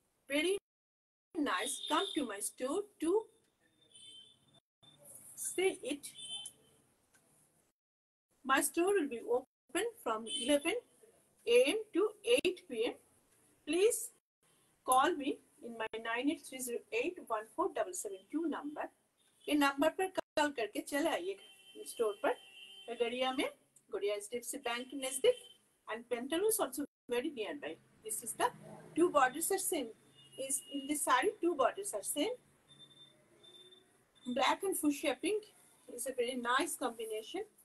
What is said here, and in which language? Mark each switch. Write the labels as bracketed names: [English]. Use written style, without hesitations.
[English] Very nice. Come to my store to see it. My store will be open from 11 a.m. to 8 p.m. Please call me in my 9830814772 number. [Hindi] ये number पर call करके चले आइए store पर। गड़िया में गड़िया HDFC बैंक के नजदीक, [English] and Pantaloons also very nearby. This is the two borders are same. Is in this saree two borders are same. Black and fuchsia pink is a very nice combination.